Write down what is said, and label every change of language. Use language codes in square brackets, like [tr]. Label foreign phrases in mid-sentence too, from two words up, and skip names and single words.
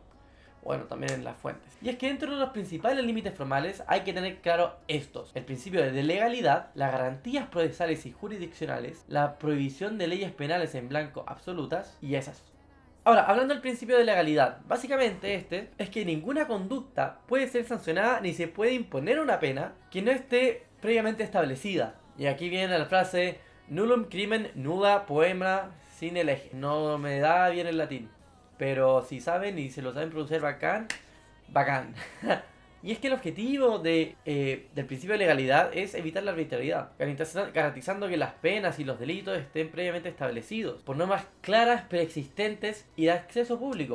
[es] Bueno, también en las fuentes. Y es que dentro de los principales límites formales hay que tener claro estos: el principio de legalidad, las garantías procesales y jurisdiccionales, la prohibición de leyes penales en blanco absolutas y esas. Ahora, hablando del principio de legalidad, básicamente este es que ninguna conducta puede ser sancionada ni se puede imponer una pena que no esté previamente establecida. Y aquí viene la frase [la] nullum crimen nulla poema sine lege. [es] No me da bien el latín, pero si saben y se lo saben pronunciar bacán, bacán. Y es que el objetivo del principio de legalidad es evitar la arbitrariedad, garantizando que las penas y los delitos estén previamente establecidos por normas claras, preexistentes y de acceso público.